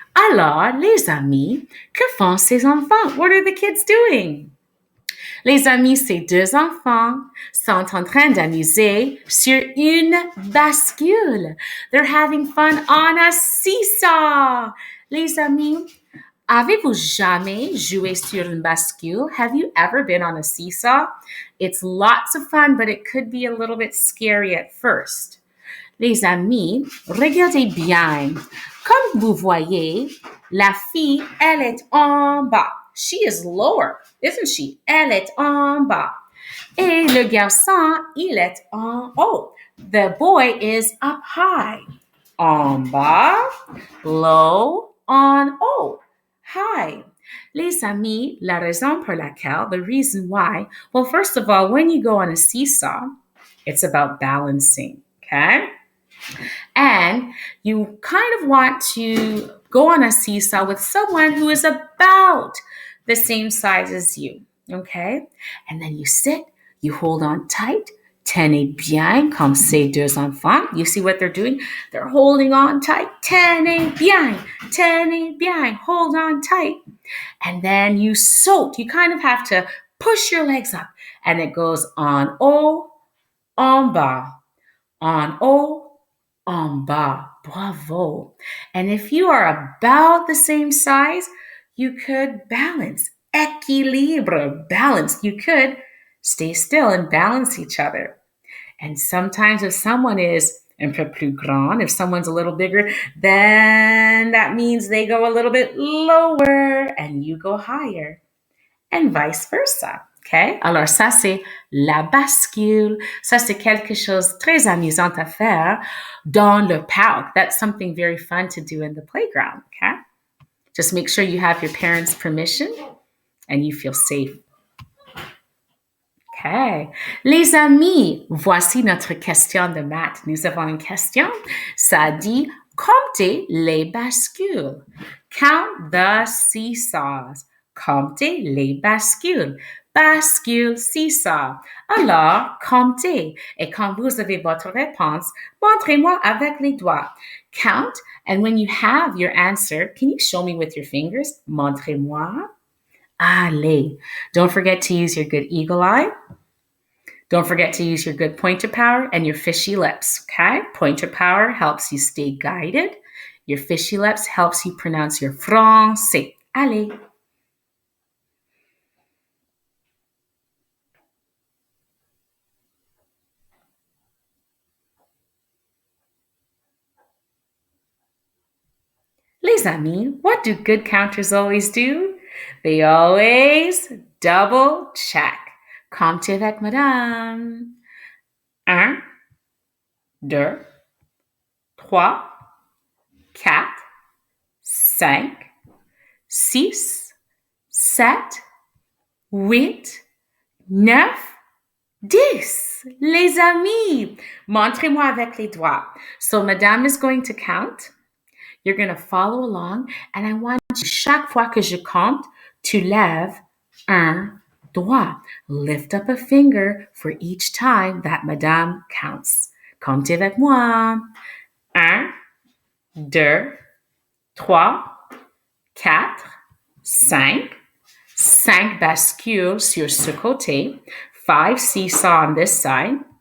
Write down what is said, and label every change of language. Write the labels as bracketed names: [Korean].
[French] Alors, les amis, que font ces enfants? [English] What are the kids doing? [French] Les amis, ces deux enfants sont en train d'amuser sur une bascule. [English] They're having fun on a seesaw. [French] Les amis, avez-vous jamais joué sur une bascule? [English] Have you ever been on a seesaw? It's lots of fun, but it could be a little bit scary at first. [French] Les amis, regardez bien. Comme vous voyez, la fille, elle est en bas. [English] She is lower, isn't she? [French] Elle est en bas. Et le garçon, il est en haut. [English] The boy is up high. [French] En bas, [English] low, [French] en haut. [English] Hi. [French] Les amis, la raison pour laquelle, [English] the reason why, well, first of all, when you go on a seesaw, it's about balancing, okay? And you kind of want to go on a seesaw with someone who is about the same size as you, okay? And then you sit, you hold on tight, [French] tenez bien, comme ces deux enfants. [English] You see what they're doing? They're holding on tight. [French] Tenez bien, [English] hold on tight. And then you saute. You kind of have to push your legs up. And it goes [French] en haut, en bas, en haut, en bas. [English] Bravo. And if you are about the same size, you could balance. Équilibre, balance. You could stay still and balance each other. And sometimes if someone is [French] un peu plus grand, [English] if someone's a little bigger, then that means they go a little bit lower and you go higher. And vice versa. Okay? [French] Alors ça, c'est la bascule. Ça, c'est quelque chose de très amusant à faire dans le parc. [English] That's something very fun to do in the playground. Okay? Just make sure you have your parents' permission and you feel safe. [French] OK. Les amis, voici notre question de maths. Nous avons une question. Ça dit, comptez les bascules. [English] Count the seesaws. [French] Comptez les bascules. Bascule, seesaw. Alors, comptez. Et quand vous avez votre réponse, montrez-moi avec les doigts. [English] Count, and when you have your answer, can you show me with your fingers? [French] Montrez-moi. Allez. [English] Don't forget to use your good eagle eye. Don't forget to use your good pointer power and your fishy lips, okay? Pointer power helps you stay guided. Your fishy lips helps you pronounce your français. Allez. Les amis, what do good counters always do? They always double check. [French] Comptez avec madame. Un, deux, trois, quatre, cinq, six, sept, 8, 9, 10. Les amis, montrez-moi avec les doigts. [English] So, madame is going to count. You're going to follow along. And I want you, [French] chaque fois que je compte, tu lèves un doigt. [English] Lift up a finger for each time that madame counts. [French] Comptez avec moi. 1, 2, 3, 4, 5, 5 bascules sur ce côté, [English] 5 seesaw on this side.